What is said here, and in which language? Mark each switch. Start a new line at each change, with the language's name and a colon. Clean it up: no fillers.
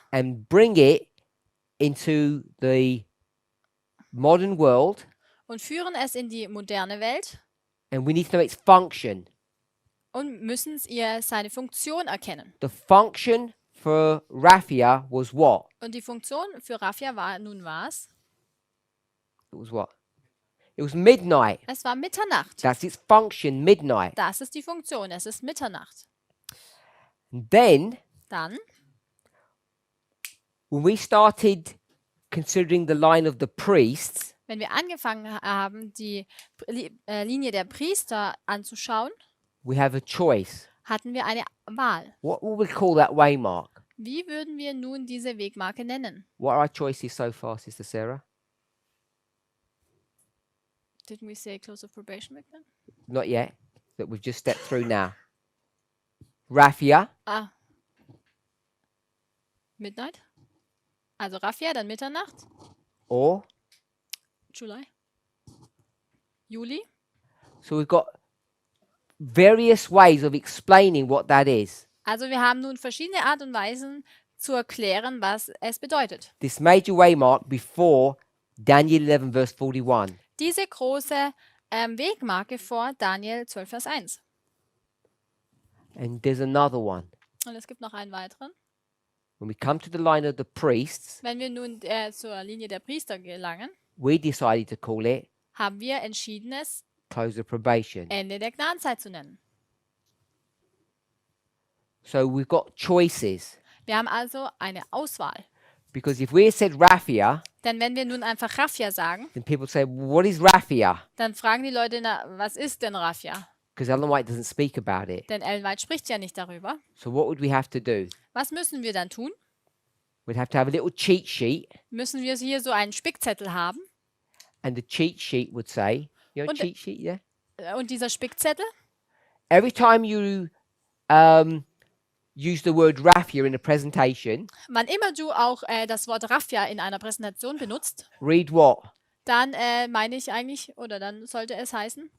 English: and bring it into the modern world,
German: und führen es in die moderne Welt
English: and we need to know its function.
German: und müssen seine Funktion erkennen.
English: The function for Raphia was what?
German: Und die Funktion für Raphia war nun was?
English: It was what? It was midnight.
German: Es war Mitternacht.
English: That's its function, midnight.
German: Das ist die Funktion. Es ist Mitternacht.
English: And then,
German: Dann,
English: when we started considering the line of the priests,
German: wenn wir angefangen haben, die Linie der Priester anzuschauen,
English: we have a choice.
German: hatten wir eine Wahl.
English: What will we call that waymark?
German: Wie würden wir nun diese Wegmarke nennen?
English: What are our choices so far, Sister Sarah? Didn't we say close of probation back then? Not yet, that we've just stepped through now. Raffia, Ah.
German: Midnight? Also Raffia, dann Mitternacht.
English: or July. Juli. so we've got various ways of explaining what that is.
German: Also wir haben nun verschiedene Art und Weisen zu erklären, was es bedeutet.
English: This major waymark before Daniel 11 verse 41.
German: Diese große Wegmarke vor Daniel 12, Vers 1.
English: And there's another one.
German: Und es gibt noch einen weiteren.
English: When we come to the line of the priests,
German: Wenn wir nun zur Linie der Priester gelangen,
English: we decided to call it
German: haben wir entschieden, es
English: close of probation.
German: Ende der Gnadenzeit zu nennen.
English: So we've got choices.
German: Wir haben also eine Auswahl.
English: Because if we had said Raffia,
German: Denn wenn wir nun einfach Raffia sagen,
English: then people say, what is Raffia?
German: dann fragen die Leute, na, was ist denn Raffia?
English: Because Ellen White doesn't speak about it.
German: Denn Ellen White spricht ja nicht darüber.
English: So what would we have to do?
German: Was müssen wir dann tun?
English: We'd have to have a little cheat sheet,
German: Müssen wir hier so einen Spickzettel haben?
English: and the cheat sheet would say, you know,
German: Und-
English: cheat sheet, yeah?
German: Und dieser Spickzettel,
English: Every time you use the word Raffia in a presentation,
German: wann immer du auch das Wort Raffia in einer Präsentation benutzt,
English: read what?
German: dann meine ich eigentlich, oder dann sollte es heißen,